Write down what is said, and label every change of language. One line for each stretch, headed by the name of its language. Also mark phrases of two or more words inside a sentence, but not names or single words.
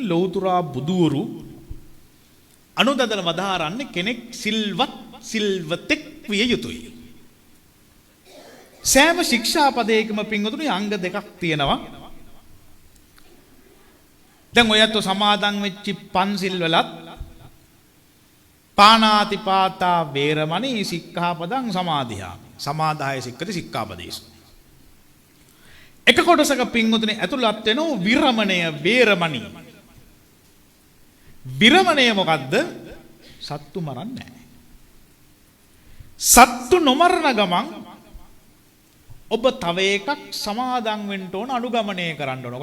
Sinhala: ලෞතර බුදුවරු අනුදදන වදාරන්නේ කෙනෙක් සිල්වතෙක් විය යුතුයි. සෑම ශික්ෂාපදයකම පින්වතුනි අංග දෙකක් තියෙනවා. දැන් ඔයත් සමාදන් වෙච්ච පන්සිල් වලත්
Pali: පාණාතිපාතා වේරමණී සික්ඛාපදං සමාදියාමි සමාදාය සික්ඛති සික්ඛාපදේසු.
Sinhala: එක කොටසක පින්වතුනි ඇතුළත් වෙනවා විරමණය වේරමණී. විරමණය මොකද්ද? සත්තු මරන්නේ නැහැ. සත්තු නොමරන ගමන් ඔබ තව එකක් සමාදන් වෙන්න ඕන අනුගමනය කරන්න ඕන.